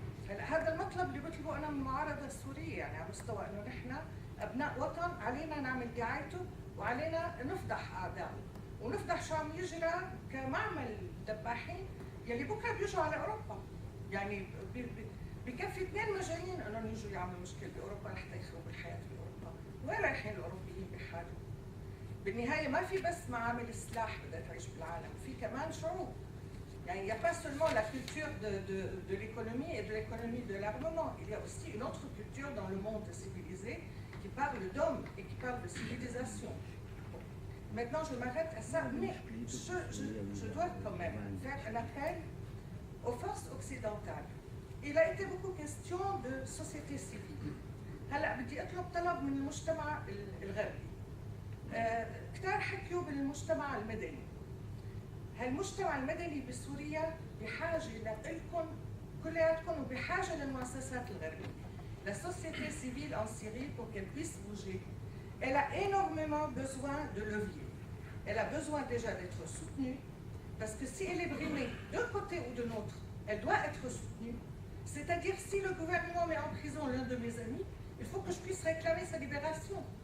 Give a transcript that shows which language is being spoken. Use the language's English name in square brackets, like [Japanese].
[Arabic] هلا هذا المطلب اللي بطلبه انا من المعارضه السوريه، يعني على مستوى انه نحن ابناء وطن علينا نعمل دعايته وعلينا نفضح اعدائه ونفضح شو عم يجرى كمعمل دباحين يلي بكره بيجوا على اوروبا. يعني بكفي 2 مجانين انهم يجوا يعملوا مشكله باوروبا لحتى يخربوا الحياه باوروبا. وين رايحين الاوروبيين بحالهم؟ بالنهايه ما في بس معامل السلاح بدها تعيش بالعالم، في كمان شعوب. [French] Il n'y a pas seulement la culture de l'économie et de l'économie de l'armement, il y a aussi une autre culture dans le monde civilisé qui parle d'hommes et qui parle de civilisation. Maintenant, je m'arrête à ça, mais je dois quand même faire un appel aux forces occidentales. Il a été beaucoup question de société civile. [Arabic] هلا بدي اطلب طلب من المجتمع الغربي. كثار حكيوا بالمجتمع المدني. هالمجتمع المدني بسوريا بحاجه لكم كلياتكم وبحاجه للمؤسسات الغربيه. [French] La société civile en Syrie, pour qu'elle puisse bouger, elle a énormément besoin de levier. Elle a besoin déjà d'être soutenue, parce que si elle est brimée d'un côté ou de l'autre, elle doit être soutenue. C'est-à-dire, si le gouvernement met en prison l'un de mes amis, il faut que je puisse réclamer sa libération.